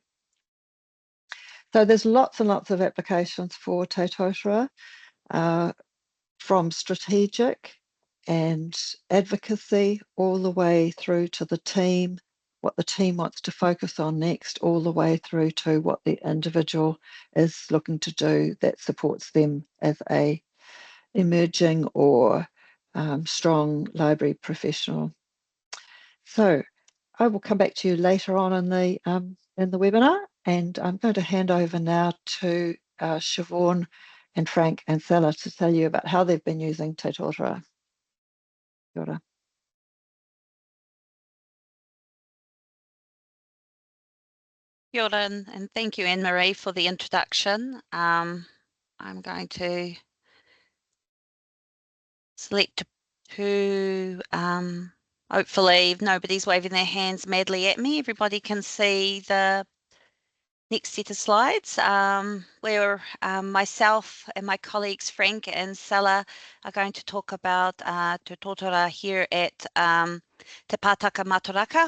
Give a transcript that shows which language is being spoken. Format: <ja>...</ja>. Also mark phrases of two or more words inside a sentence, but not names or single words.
<en>So there's lots and lots of applications for Te Tōtara, from strategic and advocacy all the way through to the team, what the team wants to focus on next, all the way through to what the individual is looking to do that supports them as a emerging or strong library professional. So I will come back to you later on in the webinar, and I'm going to hand over now to Siobhan and Frank and Sella to tell you about how they've been using Te Tōtara.</en> <mi>Kia ora. Kia ora,</mi> <en>and thank you, Anne-Marie, for the introduction. I'm going to select who, hopefully, if nobody's waving their hands madly at me, everybody can see the next set of slides, where myself and my colleagues Frank and Sella are going to talk about Te Tōtara here at Te Pātaka Mataraka.</en>